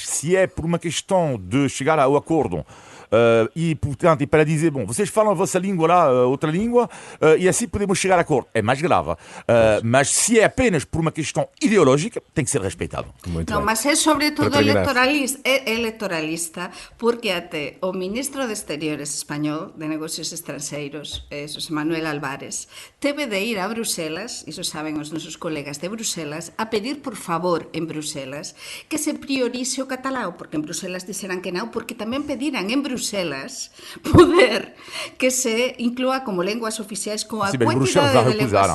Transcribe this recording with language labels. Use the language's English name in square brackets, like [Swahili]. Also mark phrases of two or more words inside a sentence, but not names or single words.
[Portuguese] Se é por uma questão de chegar ao acordo, e portanto, para dizer, bom, vocês falam a vossa língua lá, outra língua, e assim podemos chegar a acordo, é mais grave. Mas se é apenas por uma questão ideológica, tem que ser respeitado. Muito bem. [Galician] Mas é sobretudo eleitoralista, porque até o ministro de Exteriores español, de Negocios Estrangeiros, José Manuel Álvarez, teve de ir a Bruselas, iso saben os nosos colegas de Bruselas, a pedir por favor en Bruselas que se priorice o catalán, porque en Bruselas dixeran que non, porque tamén pediran en Bruselas poder que se inclúa como lenguas oficiais con a quantidade de lenguas.